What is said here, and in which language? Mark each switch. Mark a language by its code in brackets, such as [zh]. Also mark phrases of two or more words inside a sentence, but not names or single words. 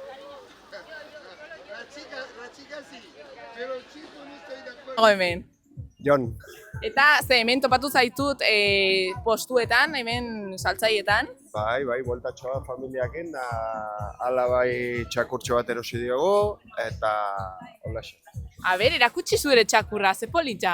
[es] La chica sí, pero el chico no estoy de acuerdo. [eu] Hemen. Jon, Eta hemen topatu zaitut postuetan, hemen saltzaietan. Bai, bueltatxoa familiakin, da ala bai txakurtxo bat erosi diogu, eta holaxe. A ber, erakutsi zure txakurra, ze polita.